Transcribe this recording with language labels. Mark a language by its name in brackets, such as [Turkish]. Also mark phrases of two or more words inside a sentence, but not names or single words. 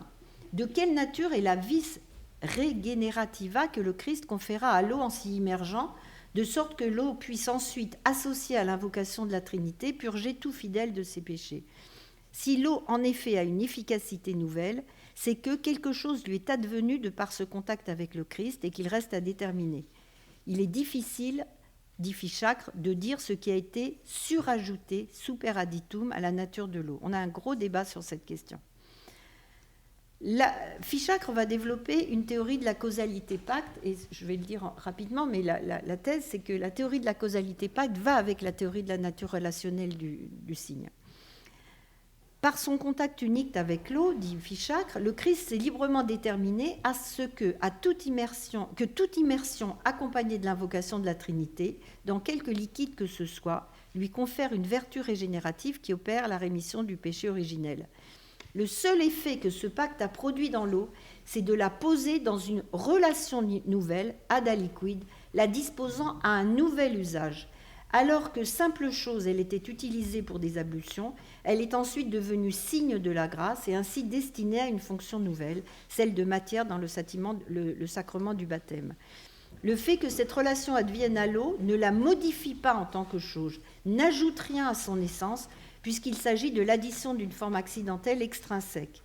[French] De quelle nature est la [Latin] vis regenerativa [French] que le Christ conféra à l'eau en s'y immergeant, de sorte que l'eau puisse ensuite, associée à l'invocation de la Trinité, purger tout fidèle de ses péchés? Si l'eau, en effet, a une efficacité nouvelle, c'est que quelque chose lui est advenu de par ce contact avec le Christ et qu'il reste à déterminer. Il est difficile, dit Fichacre, de dire ce qui a été surajouté, [Latin] super additum, [French] à la nature de l'eau. On a un gros débat sur cette question. Fichacre va développer une théorie de la causalité pacte, et je vais le dire rapidement, mais la thèse, c'est que la théorie de la causalité pacte va avec la théorie de la nature relationnelle du signe. Par son contact unique avec l'eau, dit Fichacre, le Christ s'est librement déterminé à ce que toute immersion accompagnée de l'invocation de la Trinité, dans quelque liquide que ce soit, lui confère une vertu régénérative qui opère la rémission du péché originel. Le seul effet que ce pacte a produit dans l'eau, c'est de la poser dans une relation nouvelle, [Latin] ad aliquid, [French] la disposant à un nouvel usage. Alors que simple chose, elle était utilisée pour des ablutions, elle est ensuite devenue signe de la grâce et ainsi destinée à une fonction nouvelle, celle de matière dans le sacrement du baptême. Le fait que cette relation advienne à l'eau ne la modifie pas en tant que chose, n'ajoute rien à son essence, puisqu'il s'agit de l'addition d'une forme accidentelle extrinsèque.